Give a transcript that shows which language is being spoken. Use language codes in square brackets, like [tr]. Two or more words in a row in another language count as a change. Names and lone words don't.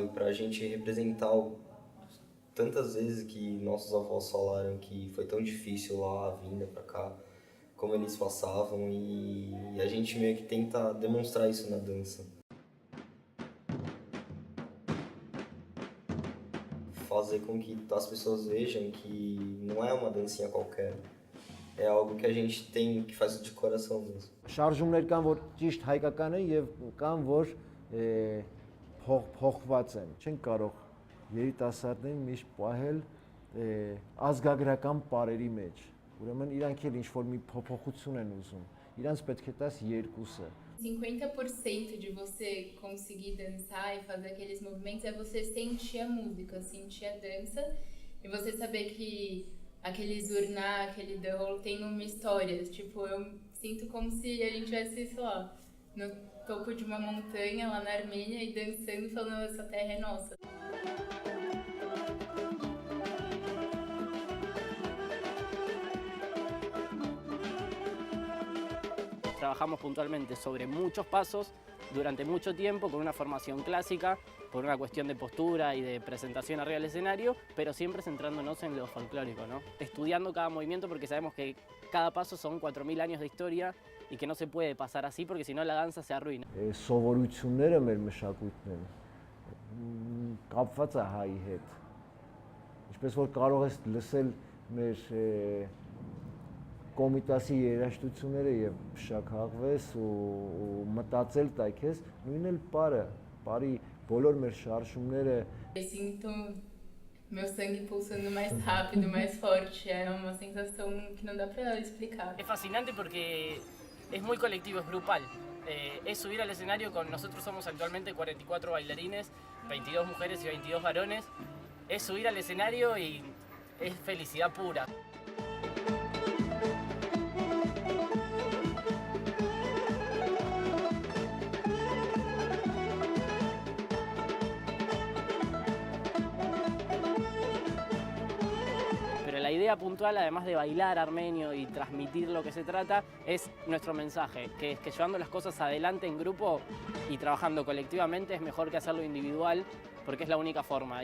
[pt] Pra gente representar tantas vezes que nossos avós falaram que foi tão difícil lá a vinda pra cá, como eles passavam, e a gente meio que tenta demonstrar isso na dança. Fazer com que as pessoas vejam que não é uma dancinha qualquer, é algo que a gente tem, que faz de coração mesmo. [hy] Շարժումներ կան, որ ճիշտ հայկական են եւ կան, որ փոխված են։ Չեն կարող երիտասարդներին միշտ պահել ազգագրական պարերի մեջ։ Ուրեմն իրանք էլ ինչ-որ մի փոփոխություն են ուզում։ Իրանց պետք է տաս երկուսը։ [pt] 50% de você conseguir dançar e fazer aqueles movimentos é você sentir a música, sentir a dança e você saber que aquele zurna, aquele dahol tem uma história. Tipo, eu sinto como se a gente estivesse, sei lá, no topo de uma montanha lá na Armênia e dançando, falando essa terra é nossa. [es] Trabajamos puntualmente sobre muchos pasos durante mucho tiempo con una formación clásica, por una cuestión de postura y de presentación arriba del escenario, pero siempre centrándonos en lo folclórico, ¿no? Estudiando cada movimiento porque sabemos que cada paso son 4000 años de historia y que no se puede pasar así porque si no la danza se arruina. [hy] Սովորությունները մեր մշակույթն են կապված է հայի հետ։ Ինչպես որ կարող ես լսել մեր կոմիտասի երաժշտությունները եւ շաքաղվես ու մտածել տա քեզ, նույնն էլ բարի բոլոր մեր շարժումները։ [pt] Sinto meu sangue pulsando mais rápido, mais forte, é uma sensação que não dá para explicar. [es] Es fascinante porque es muy colectivo, es grupal. Es subir al escenario con, nosotros somos actualmente 44 bailarines, 22 mujeres y 22 varones. Es subir al escenario y es felicidad pura. La idea puntual, además de bailar armenio y transmitir lo que se trata, es nuestro mensaje, que es que llevando las cosas adelante en grupo y trabajando colectivamente es mejor que hacerlo individual, porque es la única forma.